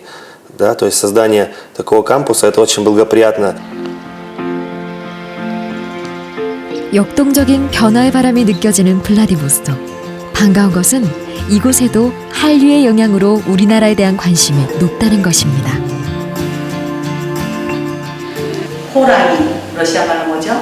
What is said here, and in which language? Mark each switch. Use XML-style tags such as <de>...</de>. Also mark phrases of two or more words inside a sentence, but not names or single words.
<ru>Да, то есть создание такого кампуса, это очень благоприятно.</ru> <ko>역동적인 변화의 바람이 느껴지는 블라디보스톡. 반가운 것은 이곳에도 한류의 영향으로 우리나라에 대한 관심이 높다는 것입니다. 호랑이, 러시아 말로 뭐죠?</ko>